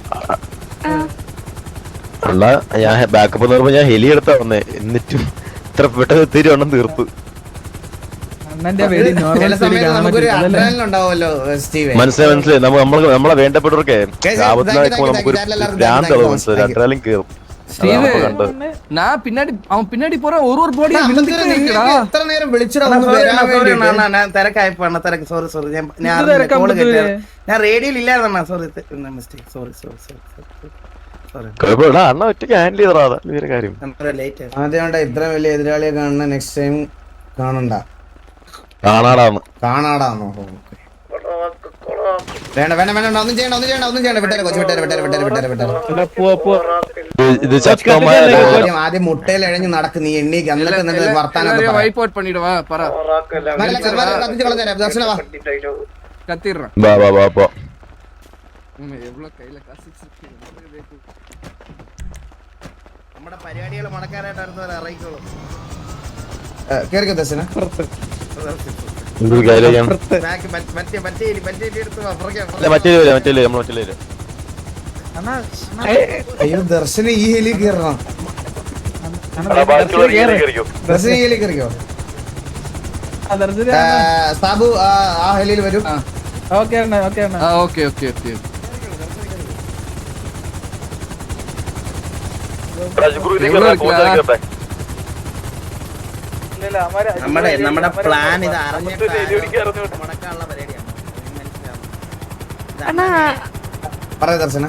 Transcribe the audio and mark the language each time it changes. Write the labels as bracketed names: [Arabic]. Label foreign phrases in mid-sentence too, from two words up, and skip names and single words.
[Malayalam] ഞാൻ ബാക്കപ്പ് എന്ന് ഞാൻ ഹെലി എടുത്താ വന്നേ, എന്നിട്ടും ഇത്ര പെട്ടെന്ന് ഒത്തിരി എണ്ണം തീർത്തു. മനസ്സിലായി. നമ്മളെ വേണ്ടപ്പെട്ടവർക്ക് നമുക്കൊരു ഭ്രാന്ത് മനസ്സിലായി. അഡ്രനാലിൻ കേറും. അതാണ് ഇപ്പൊ കണ്ടത്. [Tamil] நான் பின்னாடி அவன் பின்னாடி போற ஒரு பாடியா விழுந்துட்டே இருக்கடா. [Malayalam] എത്ര നേരം വിളിച്ചിടാ ഒന്ന് വരാൻ വേണ്ടിയിട്ട്? ഞാൻ തിരക്കായപ്പോ തിരക്ക് സോറി ഞാൻ ഞാൻ റേഡിയോയിൽ ഇല്ലായിരുന്ന [English] sorry mistake sorry [Malayalam] കുഴപ്പമില്ല, അണ്ണ ഒറ്റയ്ക്ക് ഹാൻഡിൽ ചെയ്തടാ, അതാ വലിയൊരു കാര്യം. ലേറ്റ് ആദ്യമായിട്ട് ഇത്ര വലിയ എതിരാളിയെ കാണുന്ന [English] next time [Malayalam] കാണണ്ട കാണാടാന്ന്. കാണാടാന്നോ? വേണ്ട വേണ്ട വേണ്ട ഒന്നും ചെയ്യണ്ട വിട്ടേരെ കൊച്ചു വിട്ടേരെ. ഇത് ശക്തമായ ആദ്യം മുട്ടയിൽ എഴഞ്ഞ് നടക്ക് നീ എണ്ണീക്ക് എന്നിട്ട് വർത്താനം [English] wipe out [Tamil] பண்ணிடுவா பரா [Malayalam] ദർശന വാ. [Tamil] கத்திடுறான். [Malayalam] വാ വാ വാ പോ. [Tamil] எவ்வளவு கையில காசு [Malayalam] നമ്മുടെ പരിപാടികൾ മടക്കാനായിട്ട് അറിയിക്കോളൂ. കേറിക്കോ ദർശന. ഇത് കയ്യിലേക്കാണ്. മറ്റേ മറ്റേ അയ്യോ ദർശന ഈ ഹെലി കയറണം. ദർശന ഈ ഹെലി കയറിക്കോ. സാബു ആ ഹെലിയിൽ വരും. [Tamil] ஓகே அண்ணா ஓகே அண்ணா [English] okay okay okay [Malayalam] നമ്മുടെ പ്ലാൻ ഇത് അറിഞ്ഞിട്ട് മുടക്കാനുള്ള പരിപാടിയാണ്. അണ്ണാ പറയാ ദർശന.